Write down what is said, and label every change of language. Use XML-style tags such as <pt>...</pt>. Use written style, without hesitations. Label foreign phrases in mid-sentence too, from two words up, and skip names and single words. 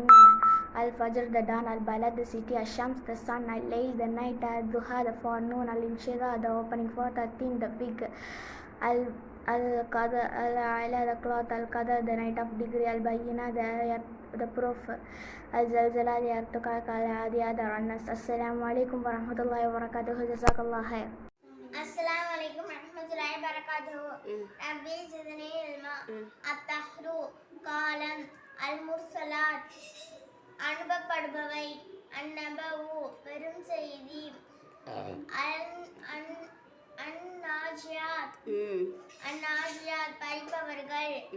<en>Al-Fajr, the dawn. Al-Balad, the city. Al-Shams, the sun. Al-Layl, the night. Al-Duha, the forenoon. Al-Inshira, the opening forth. Al-Tin, the fig. Al-Qadr, Al-Ala, the cloth. Al-Qadr, the night of degree. Al-Bayyina, the proof. Al-Zalzala, the earthquake. Al-Adiyah, the runners.</en> <ar>السلام عليكم ورحمة الله وبركاته. جزاك الله خير. السلام عليكم ورحمة الله وبركاته. رب زدني علما. At-tahru காலம்.</ar> <ta>Al-Mursalat அனுப்பப்படுபவை. அந்நபவு பெரும் செய்தி. அந்நாஜியாத் பறிப்பவர்கள்.</ta>